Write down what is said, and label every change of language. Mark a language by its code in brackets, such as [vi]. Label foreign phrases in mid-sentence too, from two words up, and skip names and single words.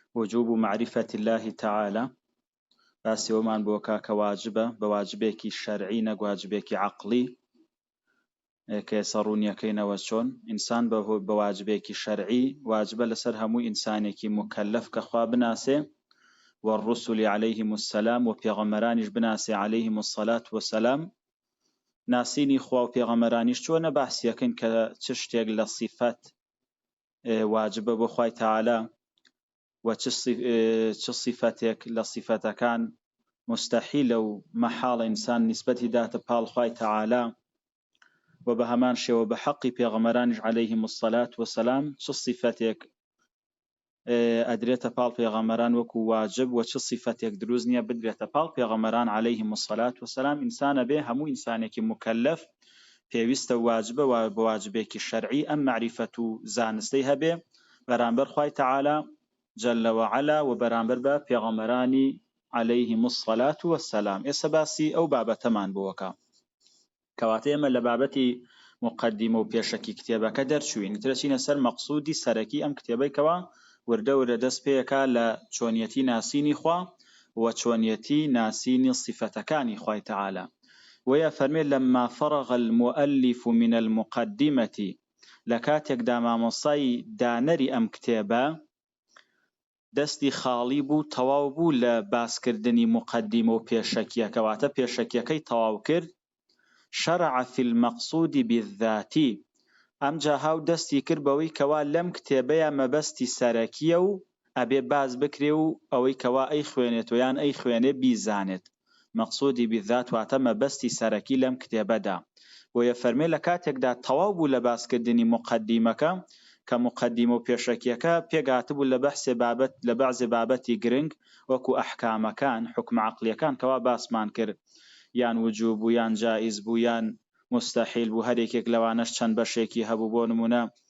[ar] وجوب معرفة الله تعالى [ckb] باسی ئەومان بۆکە کە واجبە بە واجبێکی شەرعی نەک واجبێکی عەقڵی کە ئێستا ڕوونیەکەینەوە چۆن ئینسان بە واجبێکی شەرعی واجبە لەسەر هەموو ئینسانێکی مکەلەف کە خوا بناسێ [ar] والرسل عليهم السلام [ckb] وپێغەمبەرانیش بناسێ [ar] عليهم الصلاة والسلام [ckb] ناسینی خوا و پێغەمبەرانیش چۆنە باسیەکەین کە چ شتێک لە صیفەت واجبە بۆ خوای تەعالی و چ صیفەتێک لە صیفەتەکان مستحیلە و مەحاڵە ئینسان نسبەتی داتە پاڵ خوای تەعالی و بە هەمان شێوە بە حەقی پێغەمبەرانیش [ar] عليهم الصلاة والسلام [ckb] چ صیفەتێک ئەدرێتە پاڵ پێغەمبەران وەکو واجب و چ صیفەتێک دروست نییە بدرێتە پاڵ پێغەمبەران [ar] عليهم الصلاة والسلام [ckb] ئینسانە بێ هەموو ئینسانێکی مکەلەف پێویستە واجبە و بە واجبێکی شەرعی ئەم معریفەت و زانستەی هەبێ بەرامبەر خوای تەعالی [ar] جل وعلا [ckb] و بەرامبەر بە پێغەمبەرانی [ar] عليهم الصلاة والسلام. [ckb] ئێستا باسی ئەو بابەتەمان بۆکە کەواتە ئێمە لە بابەتی مقدمە و پێشەکی کتێبەکە دەرچوین ترە چینە سەر مەقسوودی سەرەکی ئەم کتێبەیەکەوە وردە وردە دەست پێیەکە لە چۆنیەتی ناسینی خوا و چۆنیەتی ناسینی صیفەتەکانی خوای تەعالی وەیە فەرمێ [ar] لما فرغ المؤلف من المقدمة [ckb] لەکاتێکدا مامۆستای دانەری ئەم کتێبە دەستی خاڵی بوو تەواو بوو لە باسکردنی مقدمە و پێشەکیە کەواتە پێشەکیەکەی تەواو کرد [ar] شرع في المقصود بالذات [ckb] ئەمجا هاو دەستی کرد بەوەی کەوا لەم کتێبەیە مەبەستی سەرەکیە و ئەبێ باز بکرێ و ئەوەی کەوا ئەی خوێنێت و یان ئەی خوێنێ بیزانێت مەقصودی بالذات واتە مەبەستی سەرەکی لەم کتێبەدا وەیە فەرمێ لە کاتێکدا تەواو بوو لە باسکردنی مقدمەکە کە مقدمە و پێشەکیەکە پێگاتبوو لە بەحسێ بابەت لە بەعزێ بابەتی گرنگ وەکو ئەحکامەکان حکم عەقلیەکان کەوا باسمان کرد یان وجوب بوو یان جائز بوو یان مستحیل بوو هەرێکێک لەوانەش چەند بەشێکی هەبوو بۆ نمونە